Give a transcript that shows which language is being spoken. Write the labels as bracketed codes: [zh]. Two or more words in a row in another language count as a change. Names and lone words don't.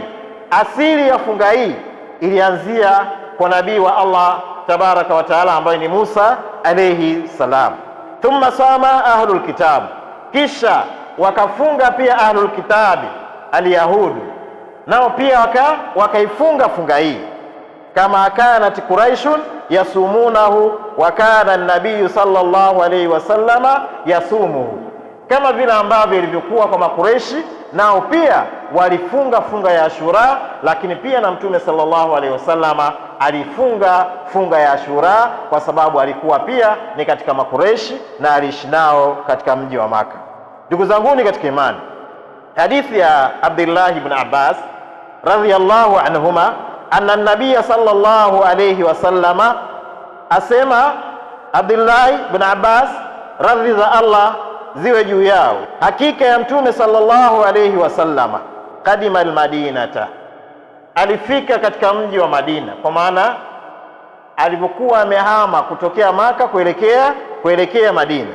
[sw] Asili ya funga hii ilianzia kwa nabii wa Allah [ar] تبارك وتعالى [sw] ambaye ni Musa [ar] عليه السلام. ثم صام أهل الكتاب, [sw] kisha wakafunga pia [ar] أهل الكتاب اليهود, [sw] nao pia wakaifunga funga hii. [ar] كما كانت قريش يصومونه وكان النبي صلى الله عليه وسلم يصومه, [sw] kama vile ambavyo ilivyokuwa kwa Makureishi, nao pia walifunga funga ya Ashura, lakini pia na Mtume [ar] صلى الله عليه وسلم [sw] alifunga funga ya Ashura kwa sababu alikuwa pia ni katika Makureishi na aliishi nao katika mji wa Maka. Ndugu zanguni katika imani, hadithi ya Abdullah ibn Abbas [ar] رضي الله عنهما أن النبي صلى الله عليه وسلم [sw] asema, Abdullah ibn Abbas radhi za Allah ziwe juu yao, hakika ya Mtume [ar] صلى الله عليه وسلم قدم المدينة, [sw] alifika katika mji wa Madina, kwa maana alipokuwa amehama kutokea Maka kuelekea Madina.